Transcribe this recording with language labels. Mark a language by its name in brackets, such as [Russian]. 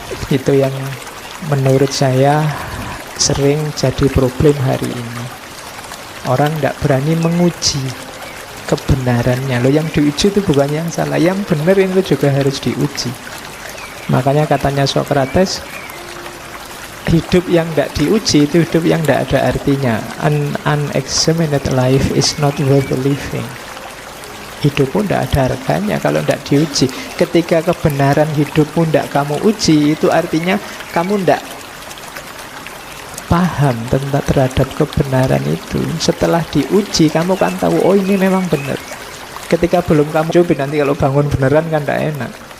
[Indonesian] Itu yang menurut saya sering jadi problem hari ini. Orang tidak berani menguji kebenarannya. Loh, yang diuji itu bukan yang salah, yang benar itu juga harus diuji. Makanya katanya Socrates, hidup yang tidak diuji itu hidup yang tidak ada artinya. [English] An unexamined life is not worth living. [Indonesian] Hidupmu tidak ada harganya kalau tidak diuji. Ketika kebenaran hidupmu tidak kamu uji, itu artinya kamu tidak paham tentang terhadap kebenaran itu. Setelah diuji, kamu kan tahu, oh ini memang benar. Ketika belum kamu coba, nanti kalau bangun beneran kan tidak enak.